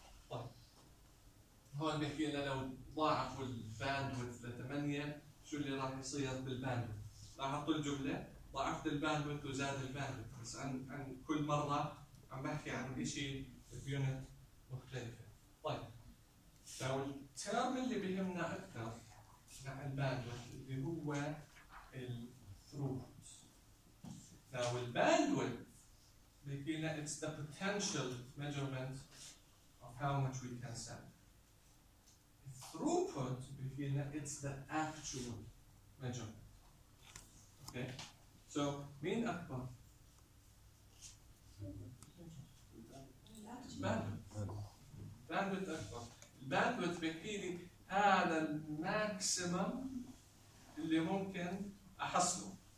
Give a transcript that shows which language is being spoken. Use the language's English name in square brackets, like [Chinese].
[Arabic] طيب هون بحكي لنا لو ضاعف الباندويث لثمانية شو اللي راح يصير بالباندويث؟ لاحظتوا الجملة؟ ضاعفت الباندويث وزاد الباندويث، بس عن كل مرة عم بحكي عن اشي بيونت مختلفة. طيب لو الترم اللي بيهمنا اكثر مع الباندويث اللي هو الثروبوت. لو الباندويث بيكينا [English] it's the potential measurement of how much we can send. Throughput [Arabic] بيكينا [English] it's the actual measurement. Okay, so [Arabic] مين أكبر؟ [English] bandwidth [Arabic] أكبر. Bandwidth بيكيني هذا الماكسيمم اللي ممكن أحصله.